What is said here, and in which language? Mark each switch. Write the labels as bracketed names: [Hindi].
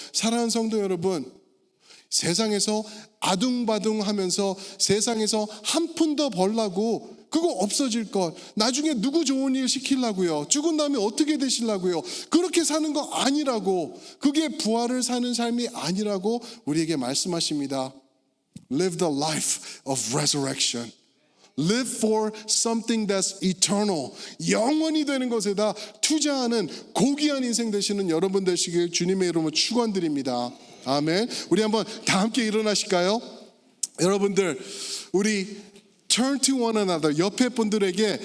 [Korean] 사랑하는 성도 여러분, 세상에서 아둥바둥 하면서 세상에서 한 푼 더 벌라고 그거 없어질 것, 나중에 누구 좋은 일 시키려고요, 죽은 다음에 어떻게 되시려고요, 그렇게 사는 거 아니라고, 그게 부활을 사는 삶이 아니라고 우리에게 말씀하십니다. [English] Live the life of resurrection. Live for something that's eternal. [Korean] 영원히 되는 것에다 투자하는 고귀한 인생 되시는 여러분 되시길 주님의 이름으로 축원드립니다. 아멘. 우리 한번 다 함께 일어나실까요? 여러분들, 우리 [English] turn to one another, [Korean] 옆에 분들에게